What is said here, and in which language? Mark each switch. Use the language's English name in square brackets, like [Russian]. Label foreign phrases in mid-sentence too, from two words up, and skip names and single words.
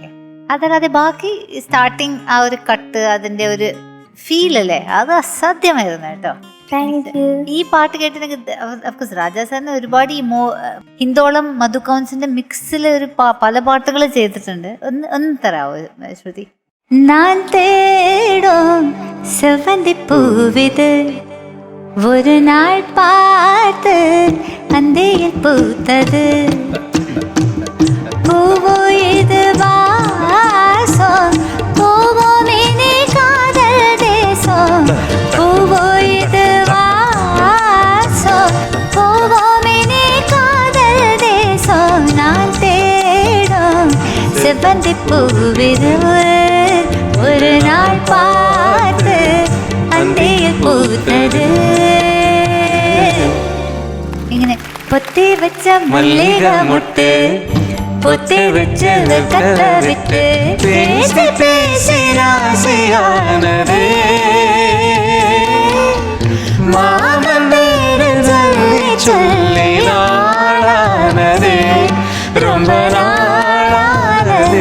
[Malayalam] അതല്ലാതെ ബാക്കി സ്റ്റാർട്ടിങ് ആ ഒരു കട്ട്, അതിന്റെ ഒരു ഫീൽ അല്ലേ, അത് അസാധ്യമായിരുന്നു കേട്ടോ. ഈ പാട്ട് കേട്ടിട്ടുണ്ടെങ്കിൽ അഫ്കോഴ്സ് രാജാ സാറിന് ഒരുപാട് ഈ ഹിന്ദോളം മധുകൗൺസിന്റെ മിക്സിൽ ഒരു പല പാട്ടുകൾ ചെയ്തിട്ടുണ്ട്. ഒന്ന് തരാവോ ശ്രുതി? [Tamil] நான் தேடும் செவந்தி பூவிது ஒரு நாள் பார்த்து அந்தையில் பூத்தது பூவோ இது வாசம் பூவோ மினி காதல் தேசம் பூவோ இது வாசம் பூவோ மினி காதல் தேசம் நான் தேடும் செவந்தி பூவிது ஒரு நாள் பார்த்து அந்தையில் பூத்தது. [Malayalam] ഇങ്ങനെ [Tamil] பொத்தி வச்ச மல்லிக மொட்டு பொத்தி வச்சு கட்ட விட்டு பேசி பேசி ராசியானதே மாமன் பேர் சொல்லி சொல்லி நாளானதே ரொம்ப നാളാനതേ